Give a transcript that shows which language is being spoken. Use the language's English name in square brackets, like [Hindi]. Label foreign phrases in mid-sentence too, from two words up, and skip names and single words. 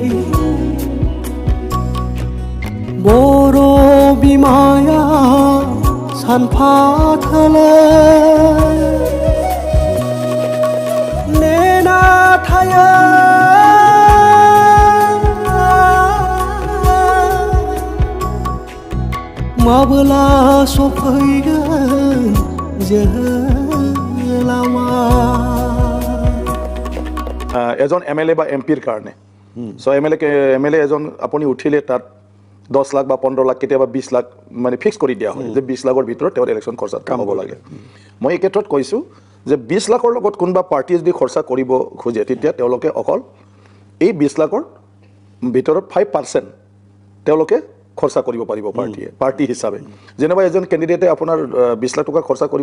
[Assamese] boro bimaya sanpathala nena thaya mabla sofaigan jelama এজন MLA বা MPৰ কাৰণে সো MLA এজন আপুনি উঠিলে তাত 10 লাখ বা 15 লাখ কেতিয়াবা 20 লাখ মানে ফিক্স কৰি দিয়া হয় যে 20 লাখৰ ভিতৰত তেওঁৰ ইলেকশ্যন খৰচাত কাম হ'ব লাগে মই এই ক্ষেত্ৰত কৈছোঁ যে 20 লাখৰ লগত কোনোবা পাৰ্টি যদি খৰচা কৰিব খোজে তেতিয়া তেওঁলোকে অকল এই 20 লাখৰ ভিতৰত 5% তেওঁলোকে খৰচা কৰিব পাৰিব পাৰ্টি হিচাপে যেনেবা এজন কেণ্ডিডেটে আপোনাৰ 20 লাখ টকা খৰচা কৰিব